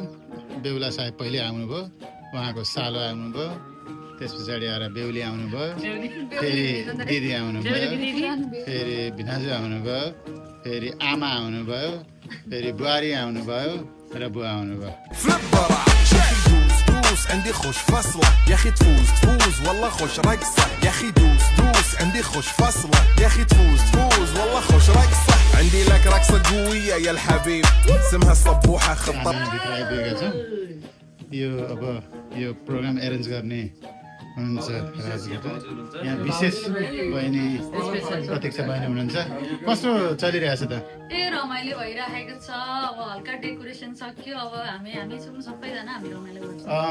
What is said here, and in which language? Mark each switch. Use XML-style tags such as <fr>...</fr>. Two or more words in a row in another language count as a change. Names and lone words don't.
<ne>बेहुला साहेब पहिले आउनुभयो, उहाँको सालो आउनुभयो, त्यस पछाडि आएर बेहुली आउनुभयो, फेरि दिदी आउनुभयो, फेरि भिनाजु आउनुभयो, फेरि आमा आउनुभयो, फेरि बुहारी आउनुभयो र बुवा आउनुभयो।</ne> <ar>عندي خوش فصلة يا اخي تفوز تفوز والله خوش رقصة يا اخي دوس دوس عندي خوش فصلة يا اخي تفوز تفوز والله خوش رقصة عندي لك رقصة قوية يا الحبيب اسمها صبوحة خطة</ar> <ne>यो अब यो</ne> <en>program arrange</en> <ne>गर्ने हुनुहुन्छ राजगीत। यहाँ विशेष बहिनी प्रतीक्षा बहिनी हुनुहुन्छ। कस्तो चलिरहेछ त? रमाइलो भइरहेको छ। अब हल्का डेकोरेसन सक्यो। अब हामी छौँ सबैजना, हामी रमाइलो गर्छौँ।</ne>